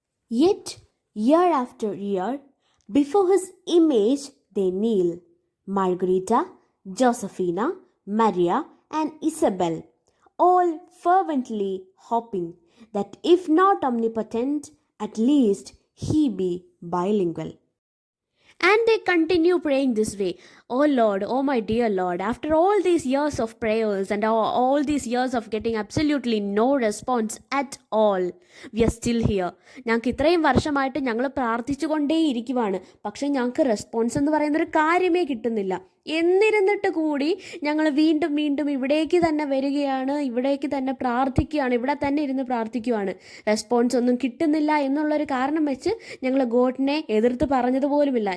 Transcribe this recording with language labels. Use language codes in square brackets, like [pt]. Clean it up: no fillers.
[en] Yet year after year before his image they kneel, Margarita, Josefina, Maria and Isabel, all fervently hoping that if not omnipotent, at least he be bilingual. And they continue praying this way. Oh Lord, oh my dear Lord, after all these years of prayers and all these years of getting absolutely no response at all, we are still here. [ml] ഞങ്ങൾക്ക് ഇത്രയും വർഷമായിട്ട് ഞങ്ങൾ പ്രാർത്ഥിച്ചു കൊണ്ടേയിരിക്കുവാണ്, പക്ഷേ ഞങ്ങൾക്ക് response എന്ന് പറയുന്നൊരു കാര്യമേ കിട്ടുന്നില്ല. എന്നിരുന്നിട്ട് കൂടി ഞങ്ങൾ വീണ്ടും വീണ്ടും ഇവിടേക്ക് തന്നെ വരികയാണ്, ഇവിടേക്ക് തന്നെ പ്രാർത്ഥിക്കുകയാണ്, ഇവിടെ തന്നെ ഇരുന്ന് പ്രാർത്ഥിക്കുകയാണ്. റെസ്പോൺസ് ഒന്നും കിട്ടുന്നില്ല എന്നുള്ളൊരു കാരണം വെച്ച് ഞങ്ങൾ ഗോഡിനെ എതിർത്ത് പറഞ്ഞതുപോലുമില്ല.